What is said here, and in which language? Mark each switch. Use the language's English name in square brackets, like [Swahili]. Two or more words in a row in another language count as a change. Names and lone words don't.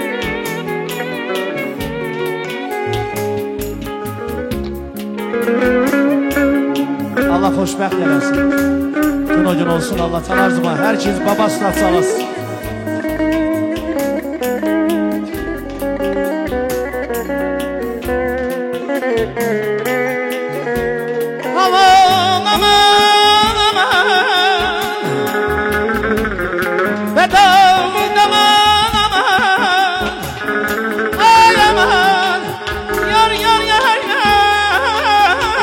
[Azerbaijani] Müzik Allah xoşbəxt eləsin. Gün o gün olsun Allah tanarcıma. Herkes babasına salasın. Aman aman aman Bedam aman aman Ay aman Yar yar yar yar